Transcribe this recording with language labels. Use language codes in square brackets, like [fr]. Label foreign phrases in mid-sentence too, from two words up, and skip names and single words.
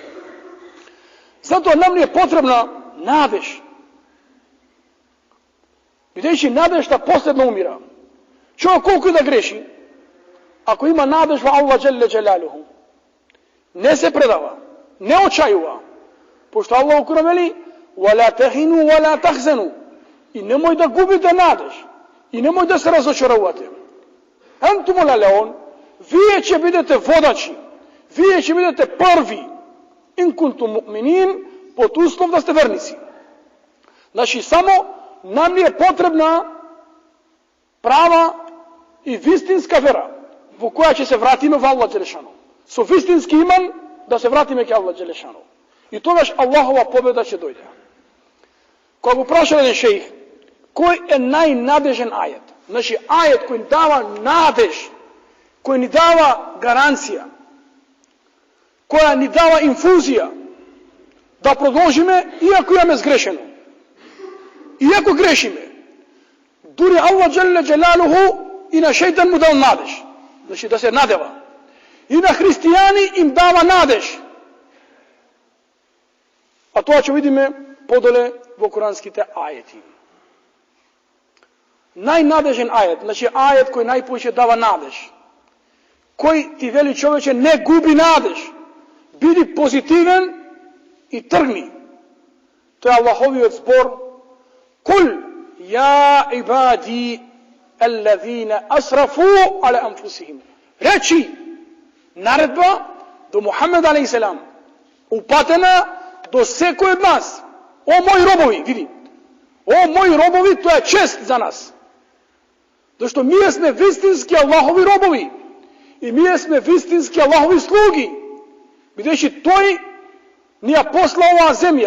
[mk] Затоа нам ни е потребна надеж. Бидејќи надежта последно умира. Човек колку да греши, ако има надеж во Аллах [ar] جل جلاله, [mk] не се предава, не очајува, пошто Аллах Куран вели: [ar] "ولا تهنوا ولا تحزنوا", [mk] и немој да губите надеж, и немој да се разочарувате. [ar] أنتم الأعلون, [mk] вие ќе бидете водачи, вие ќе бидете први, [ar] إن كنتم مؤمنين, [mk] под услов да сте верници. Значи само нам ни е потребна права и вистинска вера, во која ќе се вратиме во Аллах Джелешану. Со вистински иман да се вратиме ке Аллах Джелешану. И тогаш Аллахова победа ќе дојде. Кога го прашал еден шејх, који је најнадежан ајет. Значи ајет који дава надеж, који ни дава гаранција, која ни дава инфузија да продолжиме, иако имаме сгрешено. Иако грешиме, дури Аллах [ar] جل جلاله [mk] и на шейтан му дал надеж. Значи да се надева. И на християни им дава надеж. А тоа ќе видиме подоле во куранските ајети. Најнадежен ајет, значи ајет кој најповеќе дава надеж. Кој ти вели човече не губи надеж. Биди позитивен и тргни. Тоа е Аллаховиот збор. [ar] قل يا عبادي الذين أسرفوا على أنفسهم. [mk] Речи наредба до Мухамед алейхиселам, упатена до секој од нас. О мои робови, види. О мои робови, тоа е чест за нас. Зашто ние сме вистински Аллахови робови. И ние сме вистински Аллахови слуги. Бидејќи тој ни ја посла оваа земја.